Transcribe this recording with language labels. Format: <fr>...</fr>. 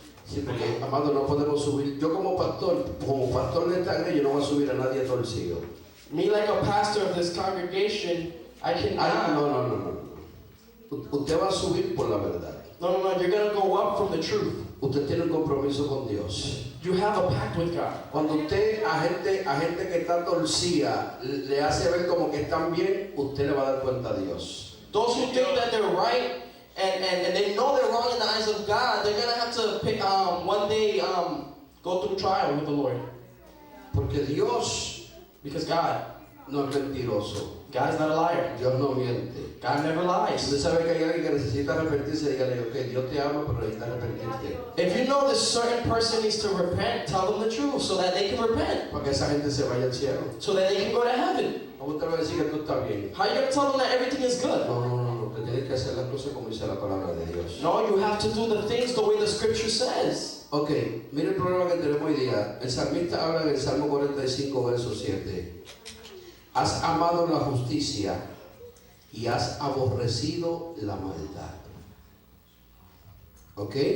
<es>Sí, porque, amado, no podemos subir. Yo como pastor de esta iglesia, yo no voy a subir a nadie torcido.</es> <en>Me, like a pastor of this congregation, I Ay, cannot.</en> <es>no. Usted va a subir por la verdad.</es> <en>No, you're going to go up from the truth.</en> <es>Usted tiene un compromiso con Dios.</es> <en>You have a pact with God.</en> <es>Cuando usted a gente que está torcida le hace ver como que están bien, usted le va a dar cuenta a Dios.</es> <en>Those who think that they're right and they know they're wrong in the eyes of God, they're going to have to pick, one day go through trial with the Lord.</en> <es>Porque Dios</es> <en>Because God</en> <es>no es mentiroso.</es> <en>is not a liar.</en> <es>Dios no miente.</es> <en>God never lies.</en> <es>Usted sabe que hay alguien que necesita arrepentirse, dígale, ok, Dios te ama, pero necesita arrepentirte.</es> <en>If you know this certain person needs to repent, tell them the truth so that they can repent.</en> <es>Para que esa gente se vaya al cielo.</es> <en>So that they can go to heaven.</en> <es>¿Cómo usted va a decir que tú estás bien?</es> <en>How are you going to tell them that everything is good?</en> <es>No, que tienes que hacer las cosas como dice la palabra de Dios.</es> <en>No, you have to do the things the way the scripture says.</en> <es>Ok, mire el problema que tenemos hoy día. El salmista habla en el Salmo 45, verso 7. Has amado la justicia y has aborrecido la maldad. ¿Ok?</es>